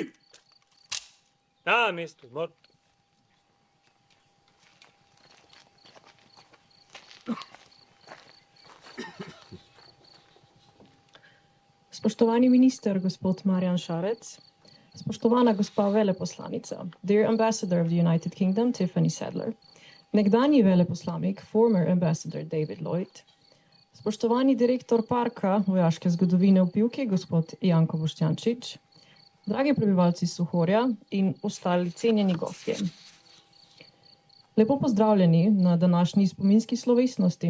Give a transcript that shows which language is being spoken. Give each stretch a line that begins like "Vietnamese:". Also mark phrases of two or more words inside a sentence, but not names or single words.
Slovenian: Na mestu mrtev. Spoštovani minister, gospod Marjan Šarec, spoštovana gospa veleposlanica,
English: dear ambassador of the United Kingdom, Tiffany Sadler,
Slovenian: nekdanji veleposlanik,
English: former ambassador David Lloyd,
Slovenian: spoštovani direktor Parka vojaške zgodovine v Pivki, gospod Janko Boštjančič, dragi prebivalci Suhorja in ostali cenjeni gostje. Lepo pozdravljeni na današnji spominski slovesnosti.